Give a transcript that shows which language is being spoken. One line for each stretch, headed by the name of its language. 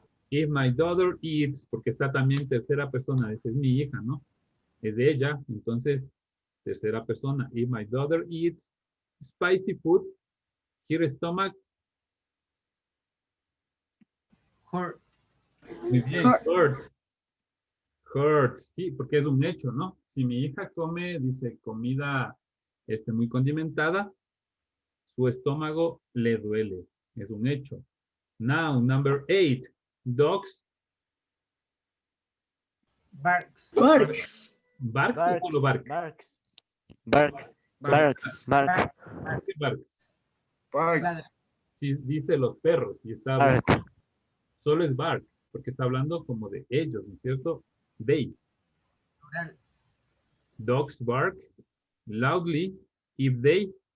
English: If my daughter eats,
Spanish: porque está también tercera persona, esa es mi hija, ¿no? Es de ella, entonces, tercera persona.
English: If my daughter eats spicy food, her stomach. Hurt.
Spanish: Muy bien, hurts. Hurts, sí, porque es un hecho, ¿no? Si mi hija come, dice, comida muy condimentada, su estómago le duele. Es un hecho.
English: Now, number 8. Dogs. Barks. Barks.
Spanish: Barks o solo bark?
English: Barks. Barks. Barks. Barks.
Spanish: ¿Qué barks?
English: Barks.
Spanish: Sí, dice los perros y está hablando,
English: Bark.
Spanish: solo es bark, porque está hablando como de ellos, ¿no es cierto?
English: They. Plural. Dogs bark loudly if they.